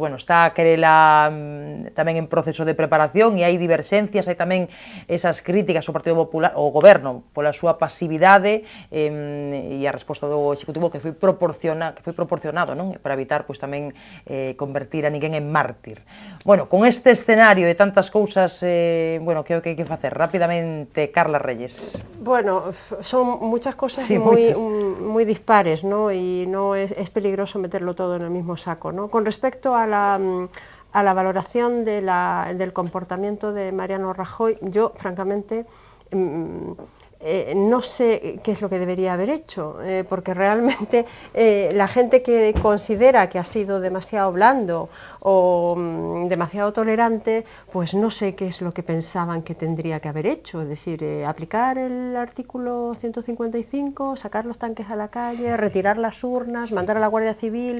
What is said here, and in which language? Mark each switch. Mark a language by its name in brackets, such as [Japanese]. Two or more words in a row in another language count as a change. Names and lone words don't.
[Galician] Bueno, está Querela tamén en proceso de preparación e hai diverxencias, hai tamén esas críticas ao Partido Popular, ao Goberno, pola súa pasividade e a resposta do Executivo que foi proporcionado, non? Para evitar pois tamén convertir a ninguén en mártir. Bueno, con este escenario de tantas cousas, bueno, que é o que hai que facer? Rapidamente, Carla Reyes. [Spanish] Bueno, son muchas cosas Sí, muy dispares, ¿no? Y no es peligroso meterlo todo en el mismo saco, ¿no? Con respecto a la valoración del comportamiento de Mariano Rajoy, yo, francamente, no sé qué es lo que debería haber hecho, porque realmente la gente que considera que ha sido demasiado blando o demasiado tolerante, pues no sé qué es lo que pensaban que tendría que haber hecho, es decir, aplicar el artículo 155, sacar los tanques a la calle, retirar las urnas, mandar a la Guardia Civil.